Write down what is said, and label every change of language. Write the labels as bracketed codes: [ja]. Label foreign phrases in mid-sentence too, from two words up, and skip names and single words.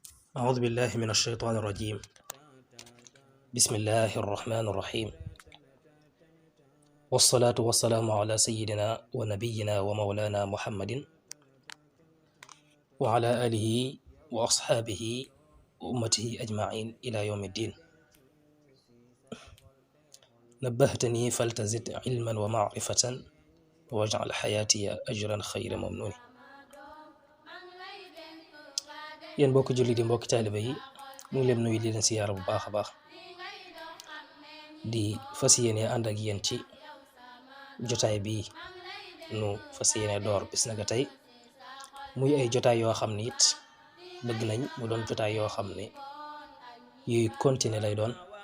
[ar] أعوذ بالله من الشيطان الرجيم. بسم الله الرحمن الرحيم، والصلاة والسلام على سيدنا ونبينا ومولانا محمد وعلى آله وأصحابه وأمته أجمعين إلى يوم الدين. نبهتني فلتزد علما ومعرفة واجعل حياتي أجرا خير ممنون. [wo] yéen mbokki jullit yi mbokki taaliba yi ñu ngi leen nuyu di leen siyaara bu baax a baax di fas yéene ànd ak yéen ci jotaay bii nu fas yéene door bis naka tey muy ay jotaay yoo xam ne it bëgg nañ mu doon jotaay yoo xam ne yuy continuer lay doon